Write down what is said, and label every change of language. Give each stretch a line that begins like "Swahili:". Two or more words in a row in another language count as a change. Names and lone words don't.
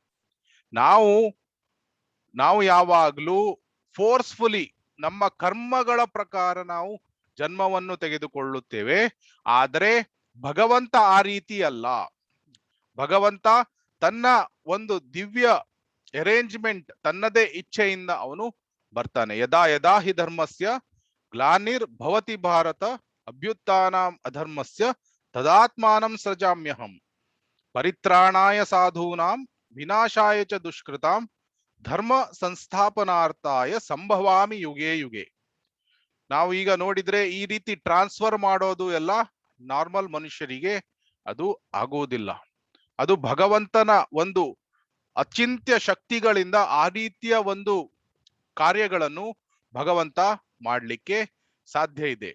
Kannada: ನಾವು ಯಾವಾಗ್ಲೂ ಫೋರ್ಸ್ಫುಲಿ ನಮ್ಮ ಕರ್ಮಗಳ ಪ್ರಕಾರ ನಾವು ಜನ್ಮವನ್ನು ತೆಗೆದುಕೊಳ್ಳುತ್ತೇವೆ. ಆದರೆ ಭಗವಂತ ಆ ರೀತಿ ಅಲ್ಲ. ಭಗವಂತ ತನ್ನ ಒಂದು ದಿವ್ಯ ಅರೇಂಜ್ಮೆಂಟ್, ತನ್ನದೇ ಇಚ್ಛೆಯಿಂದ ಅವನು ಬರ್ತಾನೆ.
Sanskrit: ಯದಾ ಯದಾ ಹಿ ಧರ್ಮಸ್ಯ ಗ್ಲಾನಿರ್ ಭವತಿ ಭಾರತ ಅಭ್ಯುತ್ಥಾನಂ ಅಧರ್ಮಸ್ಯ ತದಾತ್ಮಾನಂ ಸೃಜಾಮ್ಯಹಂ ಪರಿತ್ರಾಣಾಯ ಸಾಧೂನಾಂ ವಿನಾಶಾಯ ಚ ದುಷ್ಕೃತಾಂ ಧರ್ಮ ಸಂಸ್ಥಾಪನಾರ್ಥಾಯ ಸಂಭವಾಮಿ ಯುಗೆ ಯುಗೆ.
Kannada: ನಾವು ಈಗ ನೋಡಿದ್ರೆ ಈ ರೀತಿ ಟ್ರಾನ್ಸ್ಫರ್ ಮಾಡೋದು ಎಲ್ಲ ನಾರ್ಮಲ್ ಮನುಷ್ಯರಿಗೆ ಅದು ಆಗುವುದಿಲ್ಲ. ಅದು ಭಗವಂತನ ಒಂದು ಅಚಿಂತ್ಯ ಶಕ್ತಿಗಳಿಂದ ಆ ರೀತಿಯ ಒಂದು ಕಾರ್ಯಗಳನ್ನು ಭಗವಂತ ಮಾಡಲಿಕ್ಕೆ ಸಾಧ್ಯ ಇದೆ.